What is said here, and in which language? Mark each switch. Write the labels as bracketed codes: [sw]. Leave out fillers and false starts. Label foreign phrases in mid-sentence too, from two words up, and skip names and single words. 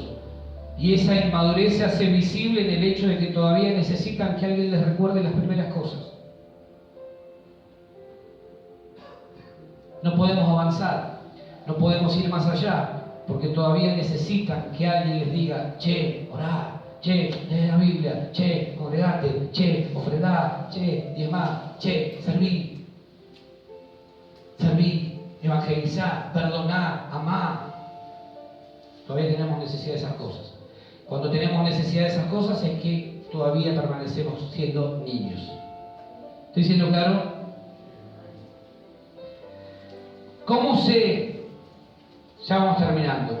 [es] Y esa inmadurez se hace visible en el hecho de que todavía necesitan que alguien les recuerde las primeras cosas. No podemos avanzar. No podemos ir más allá, porque todavía necesitan que alguien les diga, che, orá, che, lee la Biblia, che, congregate, che, ofrendá, che, diezmá, che, serví, evangelizá, perdoná, amá. Todavía tenemos necesidad de esas cosas. Cuando tenemos necesidad de esas cosas es que todavía permanecemos siendo niños. ¿Estoy siendo claro? ¿Cómo sé? Ya vamos terminando.